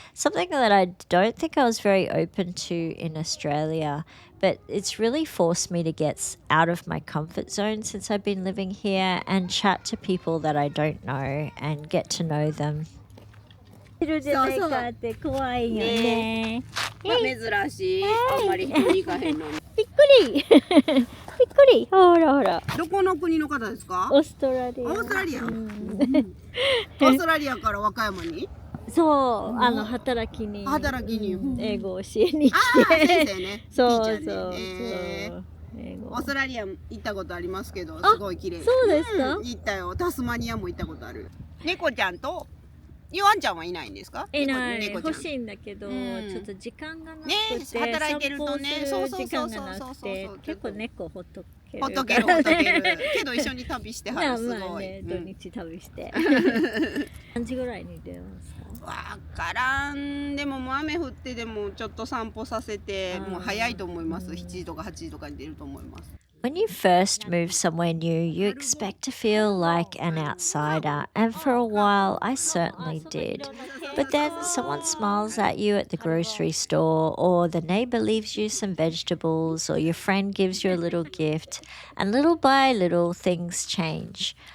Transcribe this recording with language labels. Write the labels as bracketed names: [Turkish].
[English] Something that I don't think I was very open to in Australia, but it's really forced me to get out of my comfort zone since I've been living here and chat to people that I don't know and get to know them. [Japanese] そうそうって怖いよね。珍しい。あんまり人に行かへんのに。びっくりびっくりほらほら。どこの国の方ですか？オーストラリア。オーストラリア。オーストラリアから和歌山に？そう、働きに。働きに。英語を教えに来て。ああ、先生ね。そう [English] ティーチャー [Japanese] そうねそう。オーストラリア行ったことありますけど、すごい綺麗。そうですか？行ったよ。タスマニアも行ったことある。猫ちゃんとヨアンちゃんはいないんですか？いない。猫ちゃん欲しいんだけど、ちょっと時間がなくて、ね、働いてるとね、散歩する時間がなくて、結構猫ほっとける。ほっとけるほっとける。けど一緒に旅してはるすごい。ね、土日旅して。何時ぐらいに出ますか？わからん。でももう雨降ってでもちょっと散歩させて、もう早いと思います。 7時とか8時とかに出ると思います。 [English] When you first move somewhere new, you expect to feel like an outsider, and for a while I certainly did. But then someone smiles at you at the grocery store, or the neighbor leaves you some vegetables, or your friend gives you a little gift, and little by little things change.